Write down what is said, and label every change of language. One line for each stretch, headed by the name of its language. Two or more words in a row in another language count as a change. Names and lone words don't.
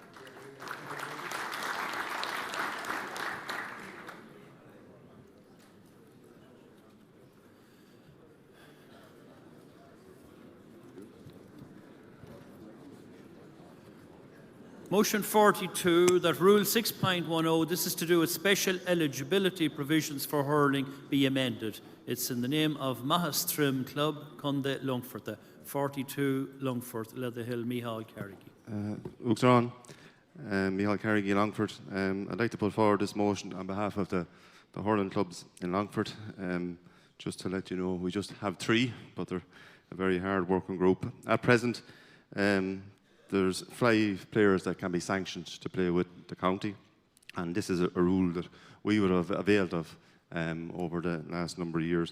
English: Motion 42, that Rule 6.10, this is to do with special eligibility provisions for hurling, be amended. It's in the name of Mahas Trim Club, Conde Longford, 42 Longford, Leatherhill, Micheál Carrigy. Uachtarán, Micheál Carrigy, Longford. I'd like to put forward this motion on behalf of the hurling clubs in Longford. Just to let you know, we just have 3, but they're a very hard working group. At present, there's 5 players that can be sanctioned to play with the county, and this is a rule that we would have availed of over the last number of years.